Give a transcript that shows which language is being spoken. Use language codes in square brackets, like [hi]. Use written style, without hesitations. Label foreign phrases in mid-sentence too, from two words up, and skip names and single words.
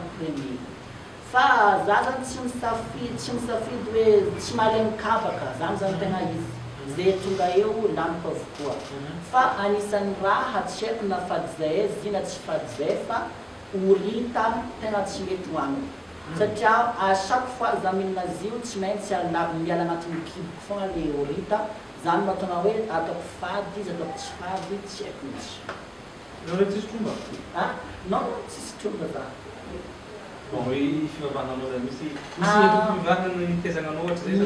[mg] za atao premier fa za zany tsy misafidy hoe tsy malemy kabaka zany zany tegna izy zay tonga eo laniko avokoa fa anisan'ny raha tsy haiko na fady zay izy na tsy fady zay fa horita tegna tsy mety hoaniko satria [fr] à chaque fois [mg] za mihinana azy io tsy maintsy miala anatin'ny kiboko fogna le horita zany mahatonga hoe ataoko fady izy ataoko tsy fady tsy haiko mihitsy tsisy tromba non tsisy tromba za bon fivavahana zany misy fivavahana nitezana ohatra zay